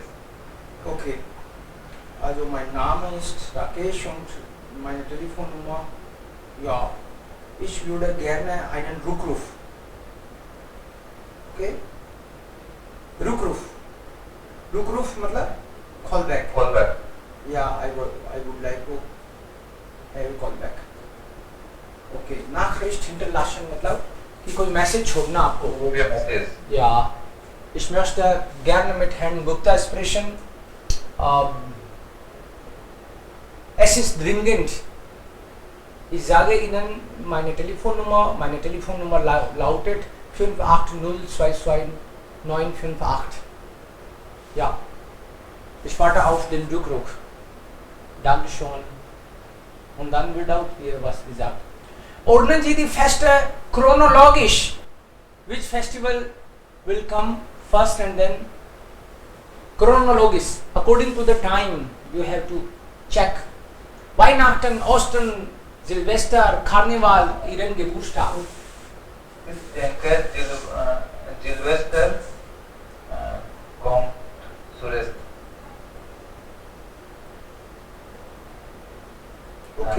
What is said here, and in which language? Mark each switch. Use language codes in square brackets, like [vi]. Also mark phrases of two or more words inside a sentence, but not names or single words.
[en] okay. [de] Also mein Name ist Rakesh und meine Telefonnummer. Ja, ich würde gerne einen Rückruf. Okay? Rückruf. [hi] Rückruf मतलब callback. [en] Callback. Yeah, I would like to have a callback. [hi] Okay. [de] Nachricht hinterlassen [hi] मतलब कि कोई मैसेज छोड़ना आपको. [en] Via message. [de] Ja, ich möchte gerne mit Herrn Gupta sprechen. Es ist dringend. Ich sage Ihnen meine Telefonnummer. Meine Telefonnummer lautet 580222958. Ja, ich warte auf den Rückruf. Dankeschön. Und dann wird auch hier was gesagt. Ordnen Sie die Feste chronologisch. [en] Which festival will come first and then chronologisch. According to the time you have to check. [de] Weihnachten, Ostern, Silvester, Karneval, Ihren Geburtstag. Ich denke, Silvester kommt zuerst. [en] Okay.